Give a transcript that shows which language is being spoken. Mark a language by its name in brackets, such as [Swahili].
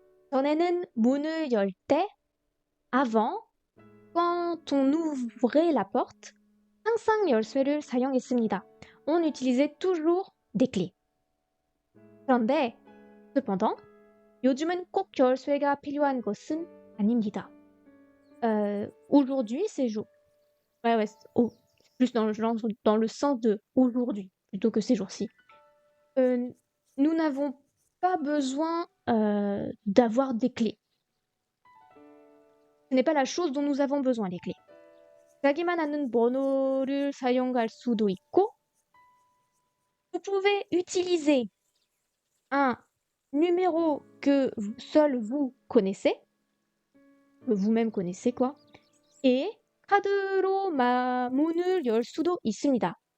[Korean] 전에는 문을 열 때, [French] avant, quand on ouvrait la porte, [Korean] 항상 열쇠를 사용했습니다. [French] On utilisait toujours des clés. [Korean] 그런데, [French] cependant, [Korean] 요즘은 꼭 열쇠가 필요한 것은 아닙니다. [French] Aujourd'hui, c'est jour. Ouais, c'est plus dans le sens de aujourd'hui, plutôt que ces jours-ci. Nous n'avons pas besoin d'avoir des clés. Ce n'est pas la chose dont nous avons besoin, les clés. [Korean] 자기만 아는 번호를 사용할 수도 있고, [French] vous pouvez utiliser un numéro que seul vous connaissez, que vous-même connaissez quoi, et [Korean] 카드로 문을 열 수도 있습니다.